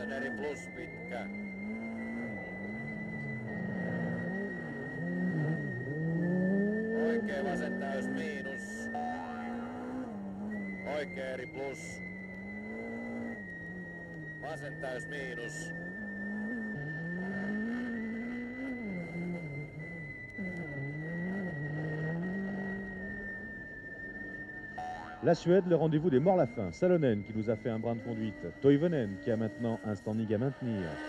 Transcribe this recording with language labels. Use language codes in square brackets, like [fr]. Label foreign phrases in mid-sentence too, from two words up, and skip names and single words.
[fi] plus pitkä. Oikea vasen täys miinus. Oikea eri plus. Vasen täys miinus. [fr] La Suède, le rendez-vous des morts à la fin. Salonen qui nous a fait un brin de conduite. Toivonen qui a maintenant un standing à maintenir.